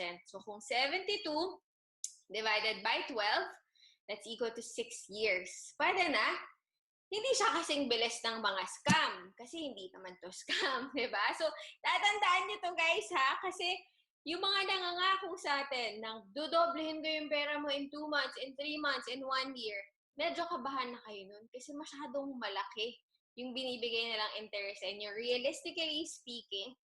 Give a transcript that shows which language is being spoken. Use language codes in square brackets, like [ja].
[en] So kung 72 divided by 12, that's equal to 6 years. [tl] Pwede na. Hindi siya kasing bilis ng mga scam. Kasi hindi naman to scam, diba? So, tatandaan nyo to guys ha. Kasi yung mga nangangako sa atin, nang dodoblehin ko yung pera mo [en] in 2 months, in 3 months, in 1 year, [tl] medyo kabahan na kayo nun. Kasi masyadong malaki yung binibigay nilang interest sa inyo. [en] Realistically speaking,